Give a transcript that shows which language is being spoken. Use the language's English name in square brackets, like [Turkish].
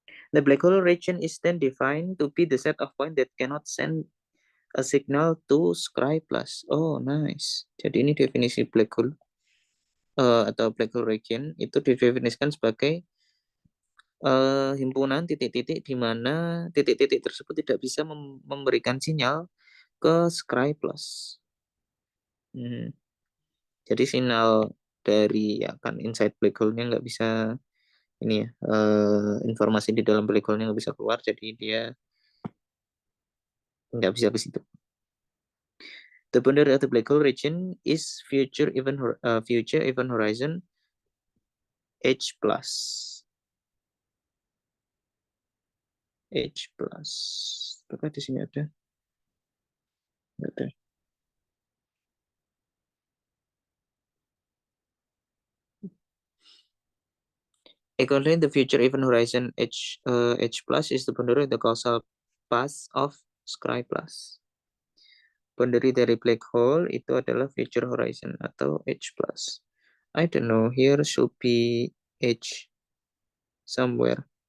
[English] The black hole region is then defined to be the set of points that cannot send a signal to scry plus. Oh, nice. [Indonesian] Jadi ini definisi black hole atau black hole region itu didefinisikan sebagai himpunan titik-titik di mana titik-titik tersebut tidak bisa memberikan sinyal ke scry plus. Jadi sinyal dari ya kan [English] inside [Indonesian] black hole-nya nggak bisa ini ya informasi di dalam black hole-nya nggak bisa keluar, jadi dia nggak bisa ke situ. [English] The boundary of the black hole region is future event horizon H plus. [Indonesian] H plus. Apakah di sini ada? Nggak ada. [English] According the future event horizon H plus is the boundary of the causal path of scry plus. [Indonesian] Boundary dari black hole itu adalah future horizon atau H plus. [English] I don't know, here should be H somewhere.